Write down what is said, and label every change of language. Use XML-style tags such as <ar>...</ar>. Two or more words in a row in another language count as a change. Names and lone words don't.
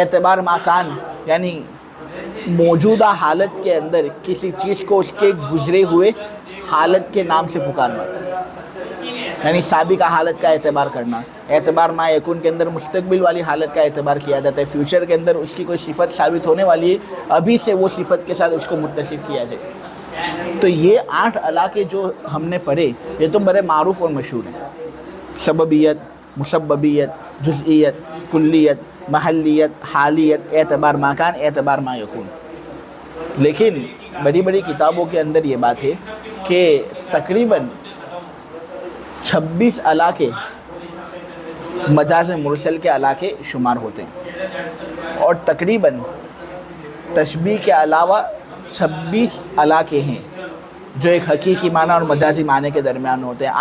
<ar>اعتبار ما کان</ar> <ur>یعنی موجودہ حالت کے اندر کسی چیز کو اس کے گزرے ہوئے حالت کے نام سے پکارنا، یعنی سابقہ حالت کا اعتبار کرنا۔</ur> <ar>اعتبار ما یکون</ar> <ur>کے اندر مستقبل والی حالت کا اعتبار کیا جاتا ہے، فیوچر کے اندر اس کی کوئی صفت ثابت ہونے والی ہے، ابھی سے وہ صفت کے ساتھ اس کو متصف کیا جائے۔ تو یہ 8 علاقے جو ہم نے پڑھے یہ تو بڑے معروف اور مشہور ہیں، سببیت، مسببیت، جزئیت، کلیت، محلیت، حالیت،</ur> <ar>اعتبار ما کان، اعتبار ما یکون۔</ar> <ur>لیکن بڑی بڑی کتابوں کے اندر یہ بات ہے کہ تقریباً 26 علاقے مجاز مرسل کے علاقے شمار ہوتے ہیں، اور تقریباً تشبیہ کے علاوہ 26 علاقے ہیں جو ایک حقیقی معنی اور مجازی معنی کے درمیان ہوتے ہیں۔</ur>